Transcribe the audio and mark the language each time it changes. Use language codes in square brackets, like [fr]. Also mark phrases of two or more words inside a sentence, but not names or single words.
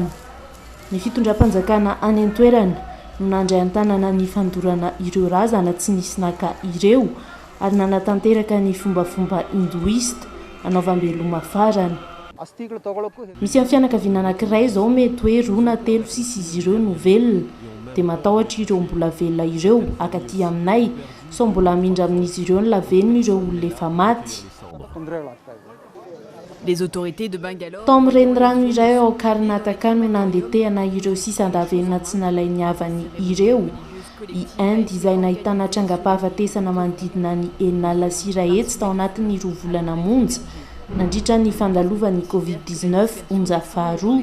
[mg] Ny fitondram-panjakana any antoerana no nandray antanana ny fandorana ireo razana tsy nisy naka ireo ary nanatanteraka ny fombafomba hindoista anaovam-beloma farany. Misy amin'ny fianakaviana anankiray izao mety hoe 2 na 3 sisa izy ireo no velona dia matahotra ireo mbola velona ireo akaty aminay sao mbola mindra amin'izy ireo ny lavenina ireo olona efa maty. [fr] les autorités de Bangalore. [mg] Tao amin'ny renirano iray ao Karnataka no nandetehana ireo sisan-davenina tsy nalainy havany ireo. I Inde izay nahitana trangam-pahafatesana manodidina ny 9 sira hetsy tao anatin'ny 2 volana monja nandritra ny fandalovan'ny Covid-19 onja faharoa.